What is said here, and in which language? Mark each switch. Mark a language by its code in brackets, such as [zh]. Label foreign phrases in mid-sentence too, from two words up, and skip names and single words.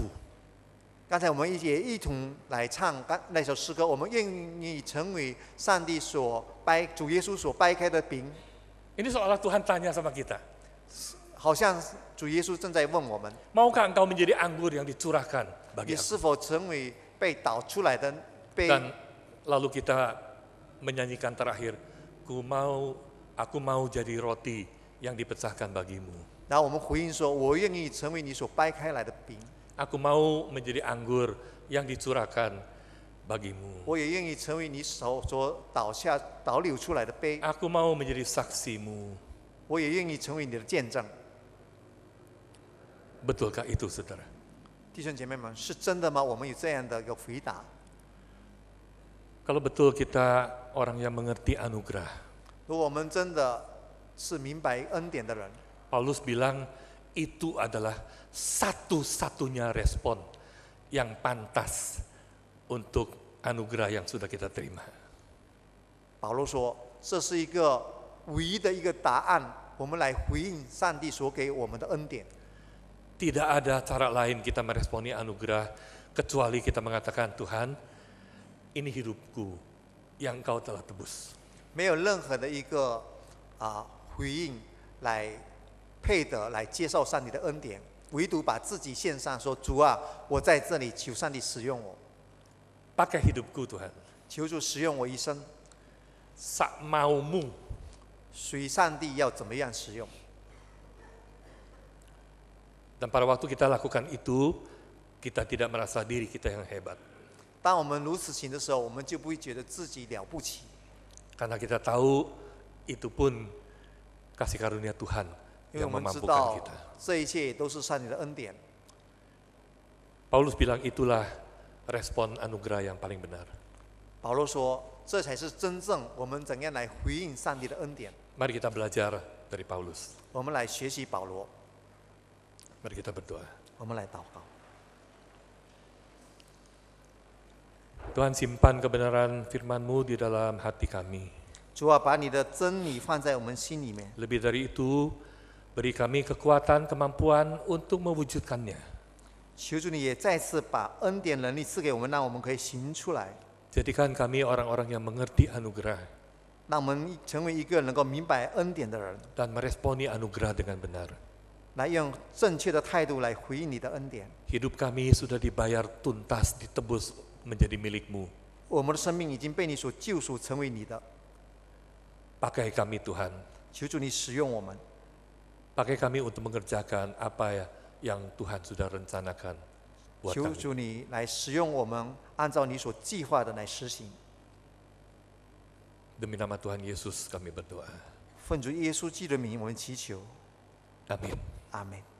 [zh] 刚才我们也一同来唱那首诗歌，我们愿意成为上帝主耶稣所掰开的饼， [id] Ini seolah Tuhan tanya sama kita, [zh] 好像主耶稣正在问我们： [id] maukah engkau menjadi anggur yang dicurahkan [zh] 你 [id] bagi aku? [zh] 是否成为被倒出来的？ [id] Dan lalu kita menyanyikan terakhir, aku mau jadi roti yang dipecahkan bagimu. [zh] 然后我们回应说：“我愿意成为你所掰开来的饼， [id] Aku mau menjadi anggur yang dicurahkan bagimu. [zh] 我也愿意成为你手所倒流出来的杯， [id] Aku mau menjadi saksimu. [zh] 我也愿意成为你的见证。” [id] Betulkah itu, saudara? [zh] 弟兄姐妹们，是真的吗？我们有这样的一个回答。 [id] Kalau betul kita orang yang mengerti anugerah, [zh] 如果我们真的是明白恩典的人， [id] Paulus bilang itu adalah satu-satunya respon yang pantas untuk anugerah yang sudah kita terima. [zh] 保罗说，这是一个唯一的一个答案，我们来回应上帝所给我们的恩典。 [id] Tidak ada cara lain kita meresponi anugerah kecuali kita mengatakan, Tuhan, ini hidupku yang Engkau telah tebus. [zh] 没有任何的一个回应来配得来接受上帝的恩典，唯独把自己献上，说主啊，我在这里，求上帝使用我， [id] Pakai hidupku Tuhan, [zh] 求主使用我一生， [id] sak maumu. [zh] 随上帝要怎么样使用。 [id] Dan pada waktu kita lakukan itu, kita tidak merasa diri kita yang hebat. [zh] 当我们如此行的时候，我们就不会觉得自己了不起， [id] Karena kita tahu itu pun kasih karunia Tuhan [zh] 因为 [id] yang [zh] 我们知 [id] memampukan [zh] 道 [id] kita. [zh] 这一切都是上帝的恩典。 [id] Paulus bilang itulah respon anugerah yang paling benar. [zh] 保罗说，这才是真正我们怎样来回应上帝的恩典。 [id] Mari kita belajar dari Paulus. [zh] 我们来学习保罗， [id] Mari kita berdoa. [zh] 我们来祷告。 [id] Tuhan, simpan kebenaran firman-Mu di dalam hati kami. [zh] 主啊，把你的真理放在我们心里面。 [id] Lebih dari itu, beri kami kekuatan, kemampuan untuk mewujudkannya. [zh] 求主你也再次把恩典能力赐给我们，让我们可以行出来， [id] Jadikan kami orang-orang yang mengerti anugerah [zh] 让我们成为一个能够明白恩典的人， [id] dan meresponi anugerah dengan benar. [zh] 来用正确的态度来回应你的恩典。 [id] Hidup kami sudah dibayar tuntas, ditebus menjadi milik-Mu. [zh] 我们的生命已经被你所救赎，成为你的。 [id] Pakai kami Tuhan, [zh] 求主你使用我们， [id] pakai kami untuk mengerjakan apa yang Tuhan sudah rencanakan buat [zh] 求 [id] kami. [zh] 主你来使用我们，按照你所计划的来实行。 [id] Demi nama Tuhan Yesus kami berdoa. [zh] 奉主耶稣基督的名，我们祈求， [id] Amin. [zh] 阿门。